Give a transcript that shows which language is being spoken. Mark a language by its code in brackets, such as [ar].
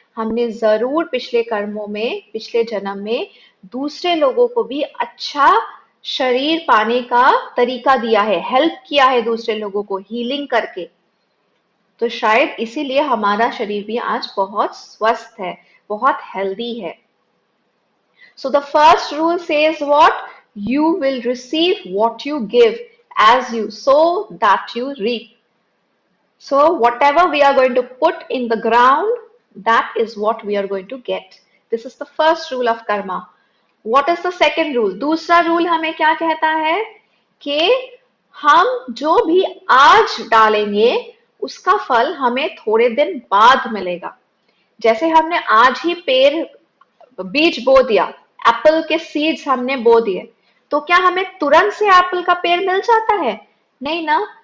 [hi] हमने जरूर पिछले कर्मों में, पिछले जन्म में दूसरे लोगों को भी अच्छा शरीर पाने का तरीका दिया है, हेल्प किया है दूसरे लोगों को हीलिंग करके। तो शायद इसीलिए हमारा शरीर भी आज बहुत स्वस्थ है, बहुत हेल्दी है। [en] So the first rule says what? You will receive what you give, as you sow that you reap. So whatever we are going to put in the ground, that is what we are going to get. This is the first rule of karma. What is the second rule? [hi] दूसरा rule हमें क्या कहता है कि हम जो भी आज डालेंगे उसका फल हमें थोड़े दिन बाद मिलेगा। जैसे हमने आज ही बीज बो दिया, एप्पल के सीड्स हमने बो दिए, तो क्या हमें तुरंत से एप्पल का पेड़ मिल जाता है? नहीं ना।